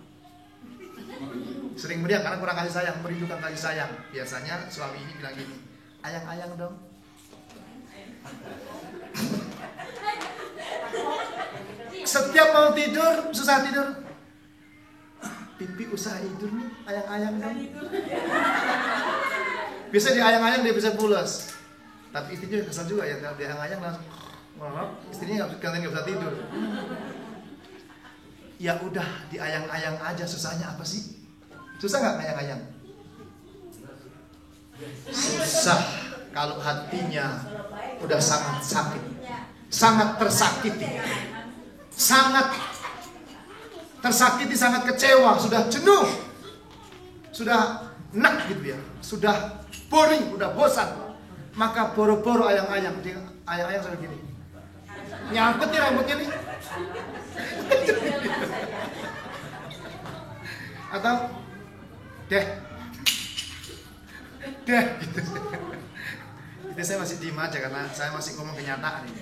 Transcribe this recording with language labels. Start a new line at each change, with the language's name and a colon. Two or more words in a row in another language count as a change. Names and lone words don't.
Indonesian: Sering meriang karena kurang kasih sayang, merindukan kasih sayang. Biasanya suami ini bilang gini, ayang-ayang dong. Setiap mau tidur, susah tidur. Pipi usaha tidur nih, ayang-ayang dong. Bisa diayang-ayang dia bisa pulas. Tapi istrinya kesal juga ya, kalau diayang-ayang langsung istrinya nggak bisa tidur. Ya udah diayang-ayang aja, susahnya apa sih? Susah nggak ayang-ayang? Susah kalau hatinya udah sangat sakit, sangat tersakiti, sangat tersakiti, sangat kecewa, sudah jenuh, sudah enak gitu ya, sudah boring, udah bosan, maka boro-boro ayang-ayang, ayang-ayang seperti gini, nyangkut nih rambutnya nih, atau deh gitu. Itu saya masih diem aja karena saya masih ngomong kenyataan ini.